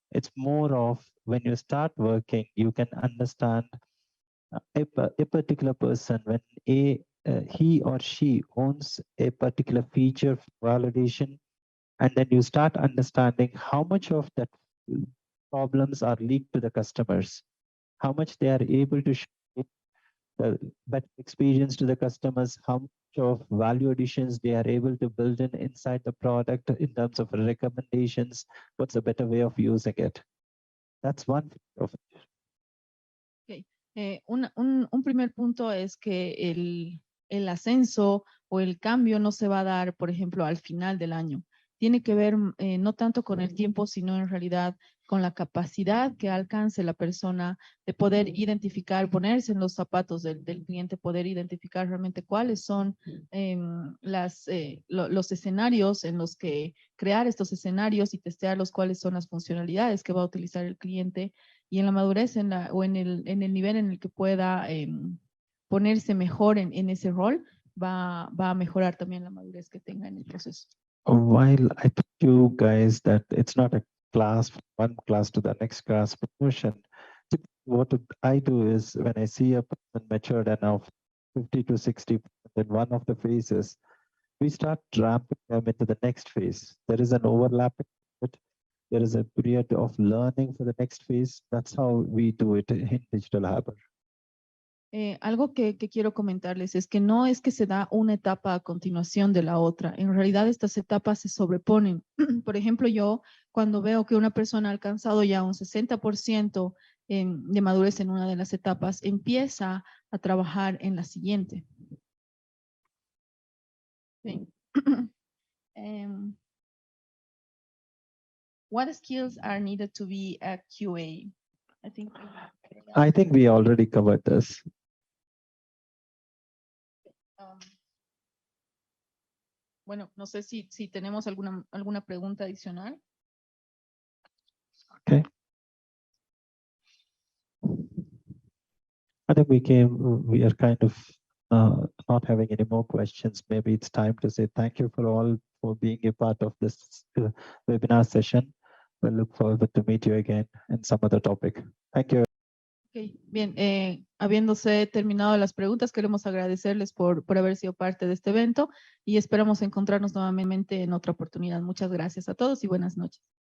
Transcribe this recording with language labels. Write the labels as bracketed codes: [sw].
[en] It's more of when you start working, you can understand a particular person when he or she owns a particular feature validation, and then you start understanding how much of that problems are leaked to the customers, how much they are able to show the better experience to the customers, how much of value additions they are able to build in inside the product in terms of recommendations, what's a better way of using it. That's one of it. Okay. [es] Un primer punto es que el ascenso o el cambio no se va a dar, por ejemplo, al final del año. Tiene que ver no tanto con el tiempo, sino en realidad con la capacidad que alcance la persona de poder identificar, ponerse en los zapatos del cliente, poder identificar realmente cuáles son los escenarios en los que crear estos escenarios y testear los cuáles son las funcionalidades que va a utilizar el cliente, y en la madurez o en el nivel en el que pueda ponerse mejor en ese rol, va a mejorar también la madurez que tenga en el proceso. [en] While I told you guys that it's not a class from one class to the next class promotion, what I do is when I see a person matured enough, 50 to 60 in one of the phases, we start ramping them into the next phase. There is an overlap, but there is a period of learning for the next phase. That's how we do it in Digital Harbor. [es] Algo que quiero comentarles es que no es que se da una etapa a continuación de la otra. En realidad estas etapas se sobreponen. Por ejemplo, yo cuando veo que una persona ha alcanzado ya un 60% de madurez en una de las etapas, empieza a trabajar en la siguiente. Sí. [en] What skills are needed to be a QA? I think we already covered this. [es] Bueno, no sé si tenemos alguna pregunta adicional. [en] Okay. I think we are kind of not having any more questions. Maybe it's time to say thank you for all for being a part of this webinar session. We look forward to meet you again in some other topic. Thank you. [es] Ok, bien, habiéndose terminado las preguntas, queremos agradecerles por haber sido parte de este evento y esperamos encontrarnos nuevamente en otra oportunidad. Muchas gracias a todos y buenas noches.